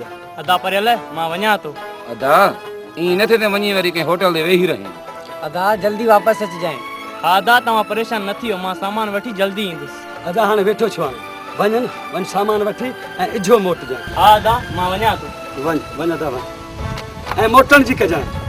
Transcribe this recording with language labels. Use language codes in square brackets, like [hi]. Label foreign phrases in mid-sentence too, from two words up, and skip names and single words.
[sd] अदा परियल मां वञा तो। अदा ई न थे ते वञी वरी के होटल दे वेही रहे। अदा जल्दी वापस अच जाए। हा अदा तव्हां परेशान न थियो मां सामान वठी जल्दी ईंदुसि। अदा हाणे वेठो छो आहे वञ न वञ सामान वठी ऐं इझो मोटिजांइ। हा अदा मां वञा तो। वञ वञ अदा वञ ऐं मोटण जी कजांइ।